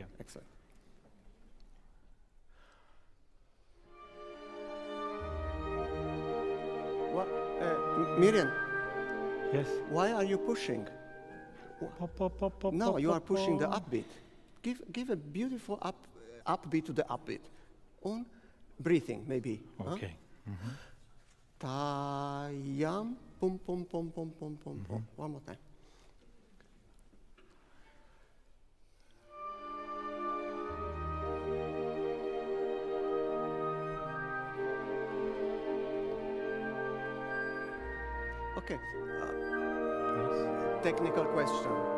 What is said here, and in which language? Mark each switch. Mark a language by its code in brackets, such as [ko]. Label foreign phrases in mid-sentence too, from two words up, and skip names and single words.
[en] Excellent. What, Miriam? Yes. Why are you pushing? No, you are pushing the upbeat. Give a beautiful upbeat to the upbeat. On breathing, maybe. Okay. Ta yam pum pum pum pum pum pum pum. One more time. Okay. Technical question.